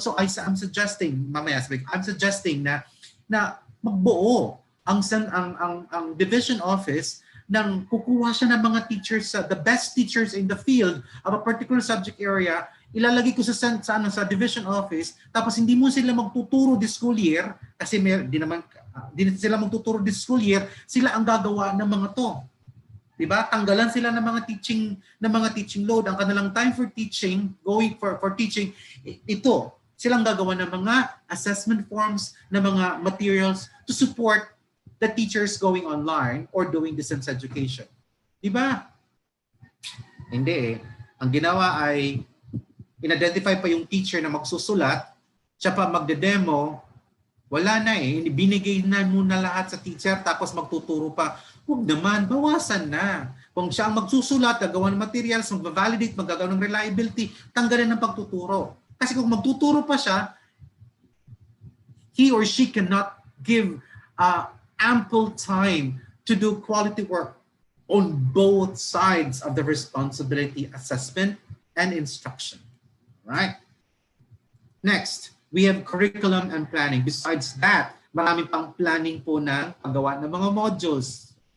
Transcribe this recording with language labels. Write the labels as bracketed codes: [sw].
[en] So I'm suggesting, I'm suggesting [tl] na magbuo ang division office nang kukuha siya ng mga teachers, [en] the best teachers in the field of a particular subject area, [tl] ilalagay ko sa division office, tapos hindi mo sila magtuturo [en] this school year [tl] kasi di sila magtuturo this school year, sila ang gagawa ng mga to. Diba? Tanggalan sila ng mga teaching load. Ang kanilang [en] time for teaching, going for teaching, ito, [tl] silang gagawa ng mga [en] assessment forms, ng mga materials to support the teachers going online or doing distance education. [tl] Diba? Hindi eh. Ang ginawa ay in-identify pa yung teacher na magsusulat, siya pa magde-demo, wala na eh. Binigay na muna lahat sa teacher tapos magtuturo pa. Huwag naman, bawasan na. Kung siya ang magsusulat, gagawa ng materials, mag-validate, magagawa ng reliability, tanggalin ng pagtuturo. Kasi kung magtuturo pa siya, [en] he or she cannot give ample time to do quality work on both sides of the responsibility assessment and instruction. Right? Next, we have curriculum and planning. Besides that, [tl] marami pang planning po ng paggawa ng mga modules.